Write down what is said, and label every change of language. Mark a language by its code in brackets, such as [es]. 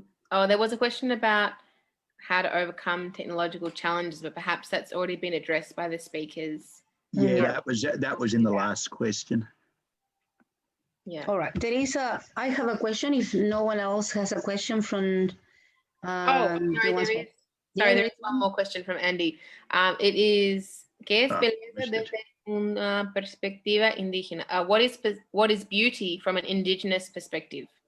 [en] There was a question about how to overcome technological challenges, but perhaps that's already been addressed by the speakers. Yeah, that was in the last question. Yeah. All right. I have a question. If no one else has a question from. Sorry, there is one more question from Andy. It is, [es] ¿qué es belleza desde una perspectiva indígena? [en] What is beauty from an indigenous perspective?